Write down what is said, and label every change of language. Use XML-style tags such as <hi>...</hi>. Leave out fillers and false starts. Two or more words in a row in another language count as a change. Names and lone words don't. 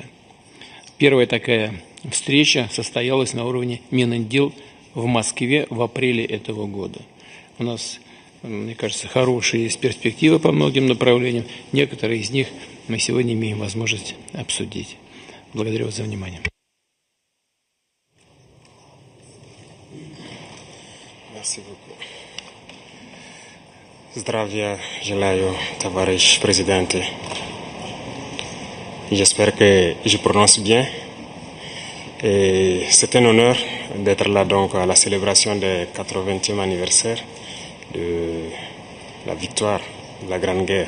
<ru>Первая такая встреча состоялась на уровне Минэндил в Москве в апреле этого года. У нас мне кажется, хорошие есть перспективы по многим направлениям. Некоторые из них мы сегодня имеем возможность обсудить. Благодарю вас за внимание.</ru> <fr>Merci beaucoup. Zdravia, Gelayo Tavares, Presidente. J'espère que je prononce bien. Et c'est un honneur d'être là donc à la célébration du 80e anniversaire de la victoire de la Grande Guerre.</fr>